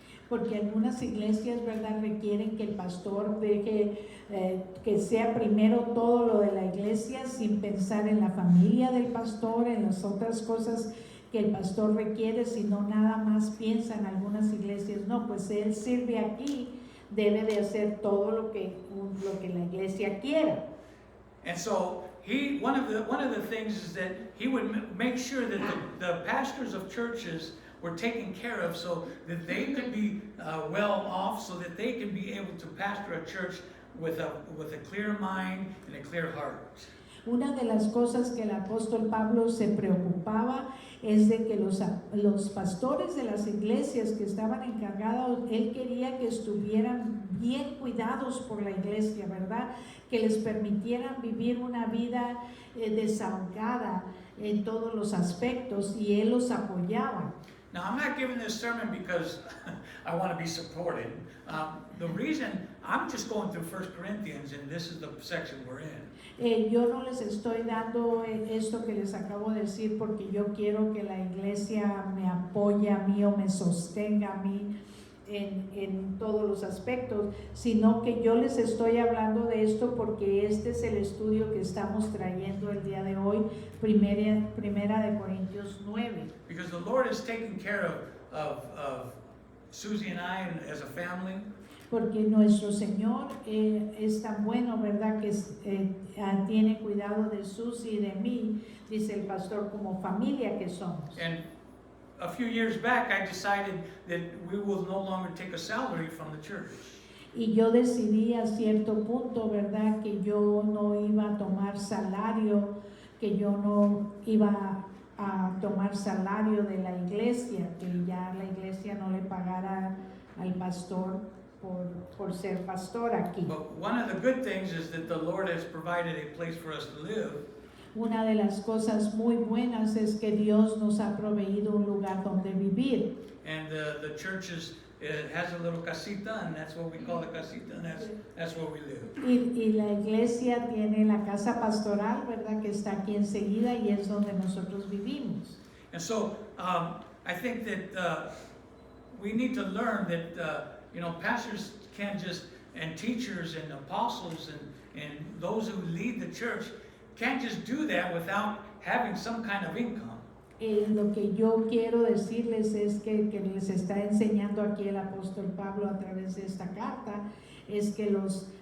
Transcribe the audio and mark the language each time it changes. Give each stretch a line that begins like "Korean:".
Spanish: Porque algunas iglesias, ¿verdad?, requieren que el pastor deje que sea primero todo lo de la iglesia sin pensar en la familia del pastor, en las otras cosas que el pastor requiere, sino nada más piensa en algunas iglesias. No, pues él sirve aquí, debe de hacer todo lo que la iglesia quiera.
English: And so one of the things is that he would make sure that the pastors of churches were taken care of so that they could be well off, so that they can be able to pastor a church with a clear mind and a clear heart.
Spanish: Una de las cosas que el apóstol Pablo se preocupaba es de que los pastores de las iglesias que estaban encargados, él quería que estuvieran bien cuidados por la iglesia, ¿verdad? Que les permitieran vivir una vida desahogada en todos los aspectos y él los apoyaba.
English: Now, I'm not giving this sermon because I want to be supported. The reason, I'm just going through 1 Corinthians, and this is the section we're in.
Spanish: Yo no les estoy dando esto que les acabo de decir porque yo quiero que la iglesia me apoye a mí o me sostenga a mí en todos los aspectos, sino que yo les estoy hablando de esto porque este es el estudio que estamos trayendo el día de hoy, primera de Corintios 9.
English: Because the Lord is taking care of Susie and I and as a family.
Spanish: Porque nuestro Señor es tan bueno, ¿verdad?, que tiene cuidado de Susi y de mí, dice el pastor, como familia que somos.
English: And a few years back, I decided that we will no longer take a salary from the church.
Spanish: Y yo decidí a cierto punto, ¿verdad?, que yo no iba a tomar salario, que yo no iba a tomar salario de la iglesia, que ya la iglesia no le pagara al pastor por ser pastor aquí.
English: But one of the good things is that the Lord has provided a place for us to live.
Spanish: Una de las cosas muy buenas es que Dios nos ha proveído un lugar donde vivir.
English: And the church has a little casita, and that's what we call the casita, and that's where we live.
Spanish: Y la iglesia tiene la casa pastoral, ¿verdad?, que está aquí enseguida y es donde nosotros vivimos.
English: And so I think that we need to learn that pastors can't just, and teachers and apostles and those who lead the church can't just do that without having some kind of income.
Spanish: Lo que yo quiero decirles es que les está enseñando aquí el apóstol Pablo a través de esta carta, es que los